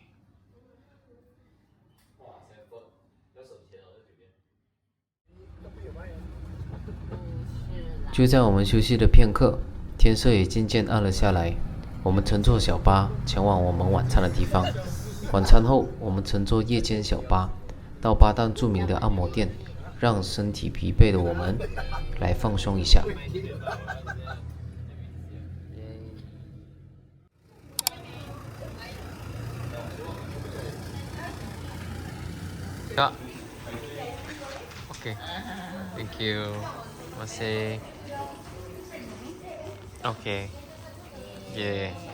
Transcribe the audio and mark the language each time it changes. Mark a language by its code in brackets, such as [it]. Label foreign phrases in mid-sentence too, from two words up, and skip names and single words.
[zh] 就在我們休息的片刻，天色也漸漸暗了下來。我們乘坐小巴前往我們晚餐的地方。晚餐後，我們乘坐夜間小巴到巴淡著名的按摩店讓身體疲憊的我們來放鬆一下。 [id] Kak. [en] Okay. Thank you. [id] Terima kasih. [en] Okay. Yeah.